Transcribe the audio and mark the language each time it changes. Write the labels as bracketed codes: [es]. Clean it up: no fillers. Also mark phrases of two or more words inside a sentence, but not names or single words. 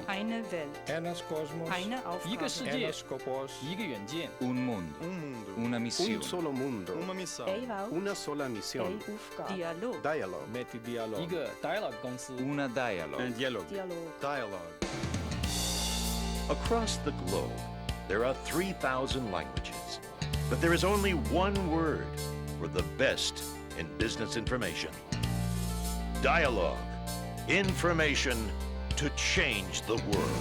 [de] Eine Welt. [el] Ένας κόσμος, [de] Eine Aufgabe. [el] ένας σκοπός, [es] Un mundo, una misión. un solo mundo, una sola misión. Dialog. [el] Dialog. Με τη Dialog. [fr] Una dialogue. Un dialogue. [en] Dialog. Across the globe, there are 3,000 languages, but there is only one word for the best in business information. Dialog. Information to change the world.